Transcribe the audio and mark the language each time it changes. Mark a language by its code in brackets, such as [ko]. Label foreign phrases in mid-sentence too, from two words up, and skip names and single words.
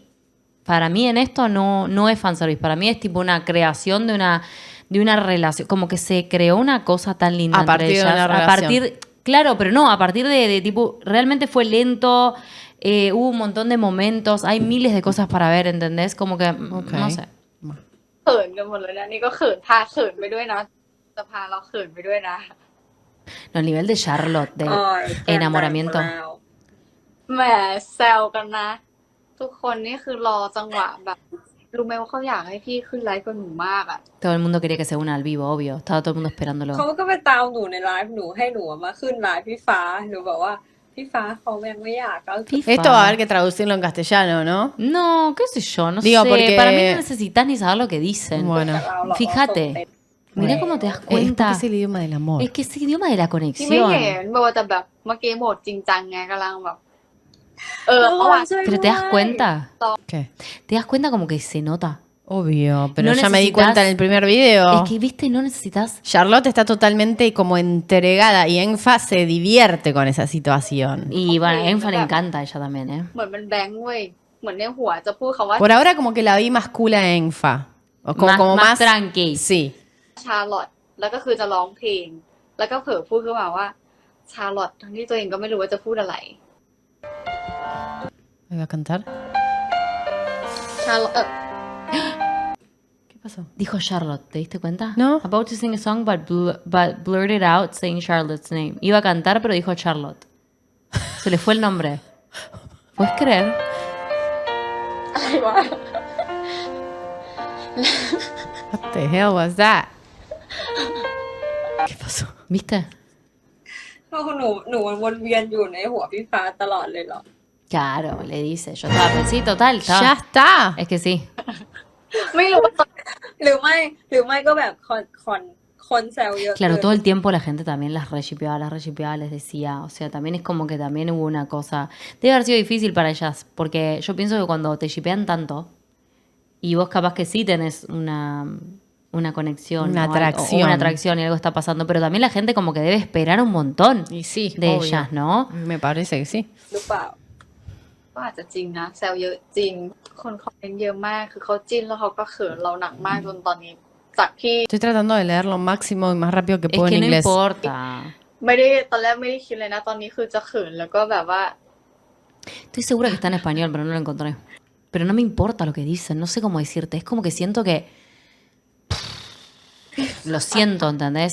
[es] Para mí en esto no es fanservice. Para mí es tipo una creación de una relación. Como que se creó una cosa tan linda A entre partir de ellas. una A relación. partir... Claro, pero no, a partir de tipo... Realmente fue lento. Hubo un montón de momentos. Hay miles de cosas para ver, ¿entendés? Como que... Ok. No sé. [th] เขินกันหมดเลยนะนี่ก็เขินพาเขินไปด้วยนะจะพาเราเขินไปด้วยนะ [es] No, el nivel de Charlotte, de [th] อ๋อ [es] enamoramiento. [th] แล้ว แหมแซวกันนะ ทุกคนนี่คือรอจังหวะแบบ รู้ไหมว่าเขาอยากให้พี่ขึ้นไลฟ์กับหนูมากอ่ะ [es] Todo el mundo quería que se una al vivo, obvio. Estaba todo el mundo esperándolo. [th] เขาก็ไปตามหนูในไลฟ์หนูให้หนูมาขึ้นไลฟ์พี่ฟ้าหนูบอกว่าพี่ฟ้าเขายังไม่อยากก็ [es] FIFA. Esto va a haber que traducirlo en castellano, ¿no? No, qué sé yo, no Digo, sé. porque- Para mí no necesitas ni saber lo que dicen. Bueno. [th] เราหรอก [es] Fíjate. Mira Bueno. cómo te das Es porque cuenta. es el idioma del amor. Es que es el idioma de la [th] ที่ไม่ [es] conexión. [th] เห็นบอกว่าแต่แบบเมื่อกี้โหมดจริงจังไงกำลังแบบ เมื่อวาน [es] Pero te das cuenta. ¿Qué? Te das cuenta como que se nota. Obvio, pero No ya me di necesitas- cuenta en el primer video. Es que, viste, no necesitas... Charlotte está totalmente como entregada y Enfa se divierte con esa situación. Y bueno, a Ok, Enfa le [th] แบบ [es] encanta a ella también, ¿eh? [th] เหมือนมันแบงค์เว้ยเหมือนในหัวจะพูดคำว่า [es] Por ahora como que la vi más cool a Enfa. O como, Más- como más más tranqui. Sí. [th] ชาร์ลอตแล้วก็คือจะร้องเพลง แล้วก็เผลอพูดขึ้นมาว่าชาร์ลอตทั้งที่ตัวเองก็ไม่รู้ว่าจะพูดอะไร [es] ¿Me va a cantar? ชาร์ลอต ¿Qué pasó? Dijo Charlotte, ¿te diste cuenta? No. [en] About to sing a song, but blurted out saying Charlotte's name. [es] Iba a cantar, pero dijo Charlotte. Se le fue el nombre. ¿Puedes creer? [th] อะไรวะ [en] What the hell was that? [es] ¿Qué pasó? ¿Viste? [th] เพราะหนูมันวนเวียนอยู่ในหัวพี่ฟ้าตลอดเลยเหรอ [es] Claro, le dice. Yo estaba, pues sí, total. Estaba. Ya está. Es que sí. [th] ไม่รู้ว่า หรือไม่ก็แบบคนแซวเยอะ [es] Claro, [th] เกิน [es] todo el tiempo la gente también las reshipeaba, les decía. O sea, también es como que también hubo una cosa. Debe haber sido difícil para ellas, porque yo pienso que cuando te shipean tanto, y vos capaz que sí tenés una conexión. Una o algo- atracción. o una atracción y algo está pasando, pero también la gente como que debe esperar un montón Y sí, de obvio. ellas, ¿no? Me parece que sí. [th] หรือเปล่า ก็อาจจะจริงนะแซวเยอะจริง คนคอมเมนต์เยอะมาก คือเขาจิ้นแล้วเขาก็เขินเราหนักมากจนตอนนี้ จากที่ [es] Estoy tratando de leer lo máximo y más rápido que Es puedo que en no inglés. importa. [th] ไม่ได้ตอนแรกไม่ได้คิดเลยนะ ตอนนี้คือจะเขินแล้วก็แบบว่า [es] Estoy segura que está en español, pero no lo encontré. Pero no me importa lo que dicen, no sé cómo decirte. Es como que siento que. Lo siento, ¿entendés?